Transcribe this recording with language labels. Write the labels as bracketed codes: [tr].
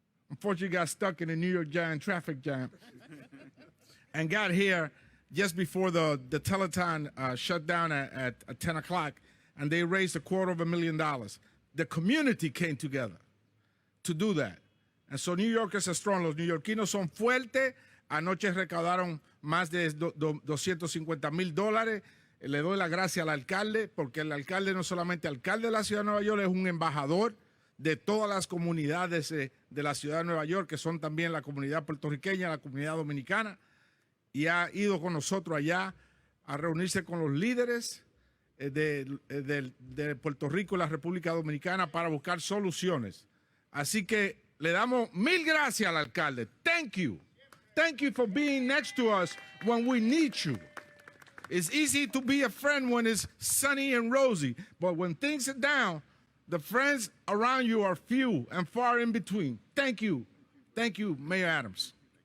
[en] Unfortunately, got stuck in the New York Giant traffic jam and got here just before the telethon shut down at 10 o'clock, and they raised $250,000. The community came together to do that. And so New Yorkers are strong. [es] Los neoyorquinos son fuertes. Anoche recaudaron más de $250,000. Le doy la gracia al alcalde, porque el alcalde no solamente alcalde de la ciudad de Nueva York, es un embajador de todas las comunidades de la ciudad de Nueva York, que son también la comunidad puertorriqueña, la comunidad dominicana, y ha ido con nosotros allá a reunirse con los líderes de Puerto Rico y la República Dominicana para buscar soluciones. Así que le damos mil gracias al alcalde. [en] Thank you. Thank you for being next to us when we need you. It's easy to be a friend when it's sunny and rosy, but when things are down, the friends around you are few and far in between. Thank you. Thank you, Mayor Adams.